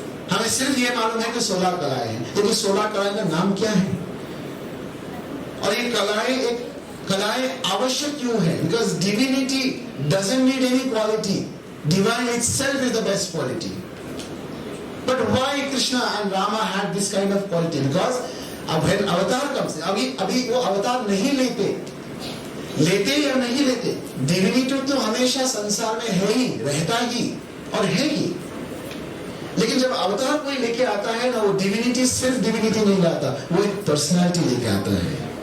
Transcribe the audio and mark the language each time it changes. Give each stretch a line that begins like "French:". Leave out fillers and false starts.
Hindi: हमें सिर्फ ये मालूम है कि 16 कलाएं हैं, लेकिन 16 कलाएं का नाम क्या है? और ये कलाएं आवश्यक क्यों है?
English: Because divinity doesn't need any quality, divine itself is the best quality. But why Krishna and Rama had this kind of quality? Because when
Hindi: अवतार comes, अभी वो अवतार नहीं लेते या नहीं लेते, डिविनिटी तो हमेशा संसार में है ही, रहता ही और है ही। लेकिन जब अवतार कोई लेके आता है ना, वो डिविनिटी सिर्फ डिविनिटी नहीं लाता, वो एक पर्सनालिटी लेके आता है।